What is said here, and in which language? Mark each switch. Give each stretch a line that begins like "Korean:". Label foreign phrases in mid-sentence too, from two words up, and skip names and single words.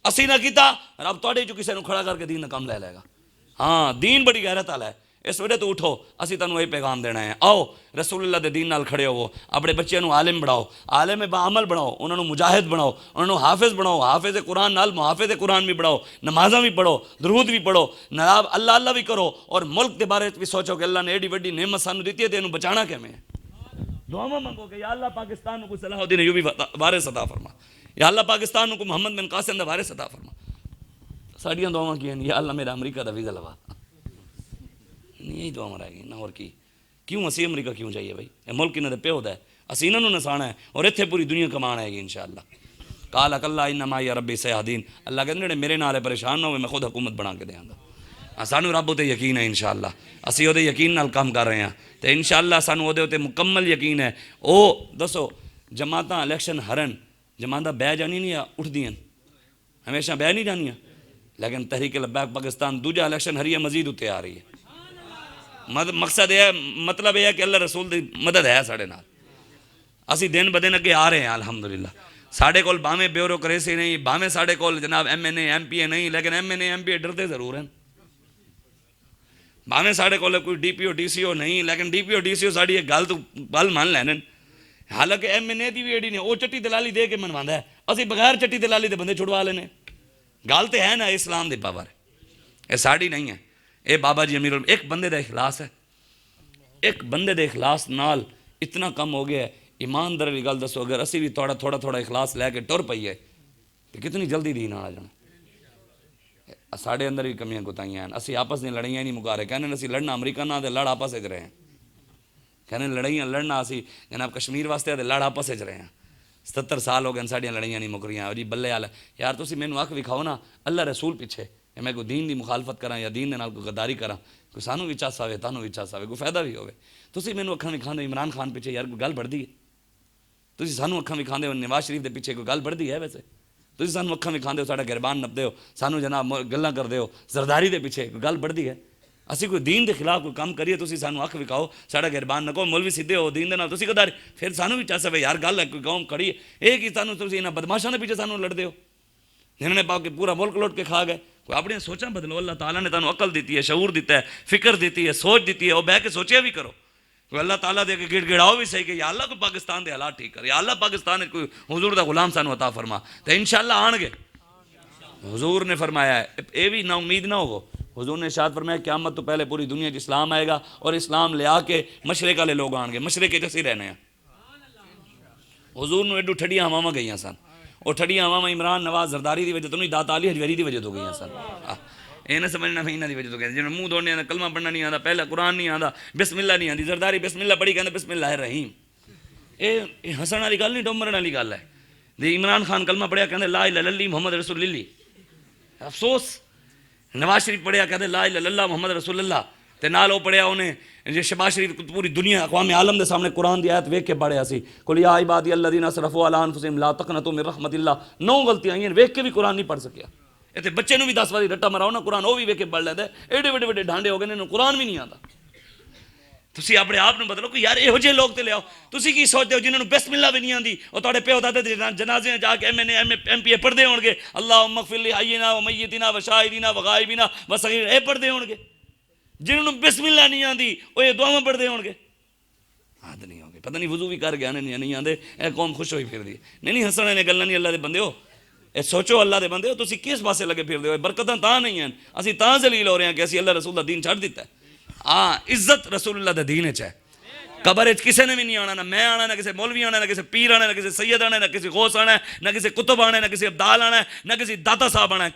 Punjabi: اسی نہ کیتا رب تواڈے چوں کسے نوں کھڑا کر کے دین دا کام لے لے گا. ہاں دین بڑی غیرت والا ہے. اس وجہ تو اٹھو, اسی تانوں یہ پیغام دینا ہے, آؤ رسول اللہ دے دین نال کھڑے ہوو, اپنے بچیاں نوں عالم بناؤ, عالم با عمل بناؤ, انہاں نوں مجاہد بناؤ, انہاں نوں حافظ بناؤ, حافظ قرآن نال محافظ قرآن بھی بناؤ, نمازاں بھی پڑھو, درود بھی پڑھو, نراب اللہ اللہ بھی کرو, اور ملک دے بارے بھی سوچو کہ اللہ نے ایڈی وڈی نعمت سانوں دتی ہے تے اینوں بچانا کیویں ہے. دعاواں منگو کہ یا اللہ پاکستان نوں کو صلاح الدین ایوبی وارث عطا فرما, یا اللہ پاکستان نوں کو محمد بن قاسم دا وارث عطا فرما. ساڈیاں دعاواں کی ہیں, یا اللہ میرا امریکہ دا ویزا لوا, یہی دعا رہ گئی نہ اور کی. کیوں اسی امریکہ کیوں چاہیے بھائی, یہ ملک انہاں دے پیو دا ہے, اسی انہاں نوں نسانا ہے اور اتنے پوری دنیا کمانا ہے گی انشاءاللہ.
Arabic: قال کلا ان معی ربی سیہدین,
Punjabi: اللہ کہندے نے میرے نال پریشان نہ ہوئے, میں خود حکومت بنا کے دیاں گا. سانوں رب تے یقین ہے انشاءاللہ, اسی او دے یقین نال کام کر رہے ہیں تے انشاءاللہ سانوں او دے تے مکمل یقین ہے. او دسو جماعتاں الیکشن ہرن, جماعتاں بہ جانی نہیں اٹھدیاں, ہمیشہ بہ نہیں جانیاں, لیکن تحریک لبیک پاکستان دوجا الیکشن ہری ہے, مزید اتنے آ رہی ہے. مقصد یہ ہے, مطلب یہ ہے کہ اللہ رسول دی مدد ہے ساڑے نال, اسی دن بدن اگے آ رہے ہیں الحمدللہ. ساڑے کول باویں بیوروکریسی نہیں, باویں ساڑے کول جناب ایم این اے ایم پی اے نہیں, لیکن ایم این اے ایم پی اے ڈرتے ضرور ہیں. باویں ساڑے کول کوئی ڈی پی او ڈی سی او نہیں, لیکن ڈی پی او ڈی سی او ساڑی ایک گل تو گل مان لین. حالانکہ ایم این اے دی بھی ایڈی نہیں, وہ چٹی دلالی دے کے منواندہ ہے, اسی بغیر چٹی دلالی دے بندے چھڑوا لینے. گل تو ہے نا اسلام دی پاور, یہ ساڑی نہیں ہے. اے بابا جی امیر ایک بندے دا اخلاص ہے, ایک بندے دے اخلاص نال اتنا کم ہو گیا ہے. ایماندار والی گل دسو, اگر اسی بھی تھوڑا تھوڑا اخلاص لے کے ٹر پئیے تو کتنی جلدی دین آ جانا. ساڑے اندر بھی کمیاں کوتاہیاں ہیں, اسی آپس میں لڑائیاں نہیں مکا رہے. کہنے اسی لڑنا امریکہ نہ دے لڑ آپس وچ رہے ہیں, کہنے لڑائیاں لڑنا اسی جناب کشمیر واسطے دے لڑ آپس وچ رہے ہیں. 70 سال ہو گئے ساڑیاں لڑائیاں نہیں مک رہیاں. جی بلے والا یار تسی مینوں اکھ وکھاؤ نا اللہ رسول پیچھے, میں کوئی دین دی مخالفت کراں یا دین دے نال کوئی غداری کراں, کوئی سانوں بھی چاس آوے تانوں بھی چاس آوے, کوئی فائدہ بھی ہوے. تسی مینوں اکھاں وکھاندے عمران خان پیچھے یار کوئی گل بڑھدی ہے, تسی سانوں اکھاں وکھاندے ہو نواز شریف دے پیچھے کوئی گل بڑھدی ہے, ویسے تسی سانوں اکھاں وکھاندے ہو ساڈا گربان نپدے ہو, سانوں جناب گلاں کردے ہو زرداری دے پیچھے کوئی گل بڑھدی ہے. اسی کوئی دین دے خلاف کوئی کام کریے تسی سانوں اکھ وکھاؤ, ساڈا گربان نہ کہو مولوی سیدھے ہو دین دے نال تسی غداری, پھر سانوں بھی چاس آوے یار گل ہے کوئی قوم کھڑی ہے, اے کی سانوں تسی انہاں بدماشاں دے پیچھے سانوں لڑدے ہو, جنہوں نے پاؤ کہ پورا ملک لوٹ کے کھا گئے. کوئی اپنی سوچاں بدلو, اللہ تعالیٰ نے تانوں عقل دیتی ہے, شعور دیتا ہے, فکر دیتی ہے, سوچ دیتی ہے, وہ بہ کے سوچیا بھی کرو. کوئی اللہ تعالیٰ دے کے گڑ گڑاؤ بھی صحیح کہ یا اللہ کو پاکستان دے حالات ٹھیک کر, یا اللہ پاکستان کوئی حضور دا غلام سانوں عطا فرما, تو انشاءاللہ آن گے. حضور نے فرمایا ہے, اے بھی نا امید نہ ہو, حضور نے ارشاد فرمایا قیامت تو پہلے پوری دنیا اسلام آئے گا, اور اسلام لے آ کے مشرق والے لوگ آن گے, مشرق کے اسی رہنے ہیں. حضور نے ایڈو ٹھڈیاں ہواواں گئیاں سن, وہ ٹھڈیاں ہواواں عمران نواز زرداری دی وجہ تو نہیں, داتا علی حجویری دی وجہ تو گئیاں سن. یہ نہ سمجھنا میں انہاں دی وجہ تو گئے, جنہوں منہ دھونے آندا, کلمہ پڑھنا نہیں آندا, پہلا قرآن نہیں آندا, بسم اللہ نہیں آندی, زرداری بسم اللہ پڑھی کہندا
Arabic: بسم اللہ الرحیم.
Punjabi: یہ ہسن والی گل نہیں, ڈومرن والی گل ہے. دی عمران خان کلمہ پڑھیا کہندے
Arabic: لا الہ الا اللہ محمد رسول اللہ.
Punjabi: افسوس نواز شریف پڑھیا کہتے
Arabic: لا الہ الا اللہ محمد رسول اللہ,
Punjabi: تے نال او پڑھیا انہیں جو شہباز شریف پوری دنیا اقوام عالم دے سامنے قرآن دی آیت ویکھ کے پڑھیا سی,
Arabic: قل یا عبادی الذین اسرفوا علی انفسہم لا تقنطوا من رحمت اللہ.
Punjabi: 9 غلطیاں آئیں ویکھ کے بھی قرآن نہیں پڑھ سکیا. اتنے بچے نوں بھی 10 واری رٹا مراؤ نا قرآن, وہ بھی ویکھ کے پڑھ لیتا ہے. ایڈے وڈے وڈے ڈھانڈے ہو گئے, انہوں قرآن بھی نہیں آتا. تسی اپنے آپ نوں بدلو کہ یار یہو جہے لوگ تے لے آؤ. تسی کی سوچتے ہو جنہوں نے بسم اللہ بھی نہیں آندی, اور تہاڈے پیو دادے جنازے جا کے ایم این اے ایم پی اے پڑھدے ہون گے
Arabic: اللہم اغفر لحینا و میتنا و شاہدینا و غائبینا و صغیر,
Punjabi: اے پڑھدے ہون گے. جنہوں نے بسم اللہ نہیں آندی وہ یہ دعاواں پڑھدے ہون گے. عاد نہیں ہوں گے, پتہ نہیں وضو بھی کر گیا نہیں آندے, اے قوم خوش ہوئی پھر دی. نہیں ہسنے نے گلاں نہیں, اللہ دے بندے ہو اے سوچو, اللہ دے بندے ہو تسی کس پاسے لگے پھر دے ہو. برکتاں تاں نہیں ہیں, اسی تاں ذلیل ہو رہے ہیں کہ اسی اللہ رسول دا دین چھڑ دیتا ہے. ہاں عزت رسول اللہ دے دین وچ ہے. قبر وچ کسے نے بھی نہیں آنا, نہ میں آنا, نہ کسی مولوی آنا, نہ کسی پیر آنا, نہ کسی سید آنا, نہ کسی غوث آنا, نہ کسی کتب آنا, نہ کسی عبدال آنا, نہ کسی داتا صاحب آنا.